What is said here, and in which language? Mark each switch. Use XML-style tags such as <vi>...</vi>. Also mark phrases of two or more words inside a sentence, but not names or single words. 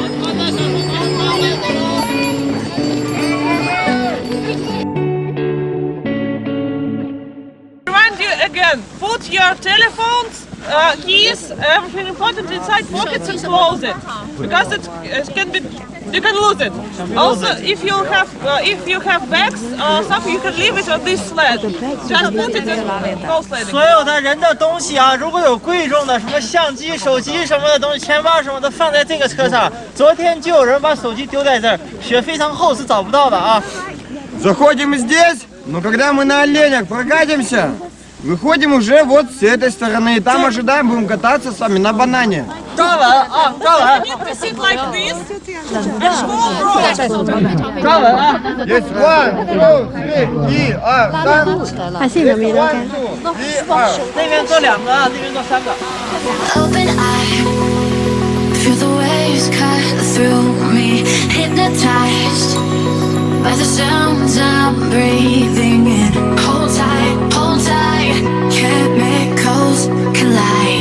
<en>Remind you again, put your telephones, keys, everything important inside pockets and close it, because it can be, you can lose it. Also, if you have bags or something, you can leave it on this sled. Just put it in go sledding.</en> <zh>所有的人的东西啊，如果有贵重的什么相机、手机什么的东西、钱包什么的放在这个车上。昨天就有人把手机丢在这儿，雪非常厚，是找不到的啊。</zh> <ru>Заходим здесь, но когда мы на оленях прокатимся, выходим уже вот с этой стороны. И там ожидаем, будем кататься с вами на банане.</ru> <zh>抓稳啊，抓稳！</zh> <en>To sit like this and hold rope.</en> <zh>抓稳啊！</zh> <ru>Есть 1, 2, 3, 1, 2, 3.</ru> <en>I see the middle. 1, 2, 3,</en> <zh>那边坐2个啊，那边坐3个。</zh> <en>Open eye, feel the waves cut through me, hypnotized by the sounds I'm breathing in. Hold tight, chemicals collide.</en>